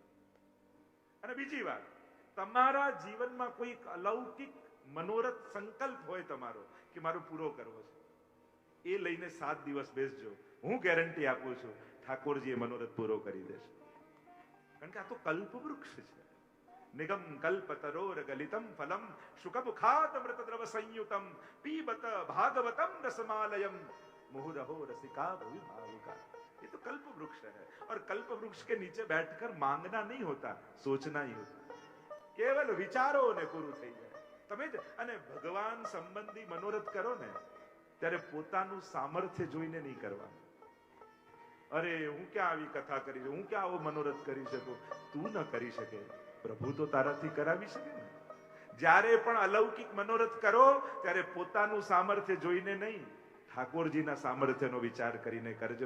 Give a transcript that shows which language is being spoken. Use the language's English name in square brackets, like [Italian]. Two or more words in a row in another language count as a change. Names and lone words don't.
[Gujarati] અને બીજી વાત, તમારા જીવનમાં કોઈ અલૌકિક મનોરથ સંકલ્પ હોય તમારો કે મારો પૂરો કરવો છે, એ લઈને 7 દિવસ બેસજો, હું ગેરંટી આપું છું ઠાકોરજી એ મનોરથ પૂરો કરી દેશે. કારણ કે આ તો કલ્પ વૃક્ષ છે. [Sanskrit] निगम कल्पतरोर गलितम फलम शुकमुखात अमृतद्रव संयुतम पीबत भागवतम रसमालयम मुहुरहो रसिका भुवि भावुका. [Hindi] ये तो कल्प वृक्ष है, और कल्प वृक्ष के नीचे बैठकर मांगना नहीं होता, सोचना ही होता. [Gujarati] કેવળ વિચારો ને પૂરું થઈ જાય. તમે જ અને ભગવાન સંબંધી મનોરથ કરો ને ત્યારે પોતાનું સામર્થ્ય જોઈને નહીં કરવાનું. અરે હું ક્યાં આવી કથા કરી, હું ક્યાં આવો મનોરથ કરી શકું. તું ન કરી શકે, પ્રભુ તો તારાથી કરાવી શકે ને. જ્યારે પણ અલૌકિક મનોરથ કરો ત્યારે પોતાનું સામર્થ્ય જોઈને નહીં, ઠાકોરજીના સામર્થ્યનો વિચાર કરીને કરજો.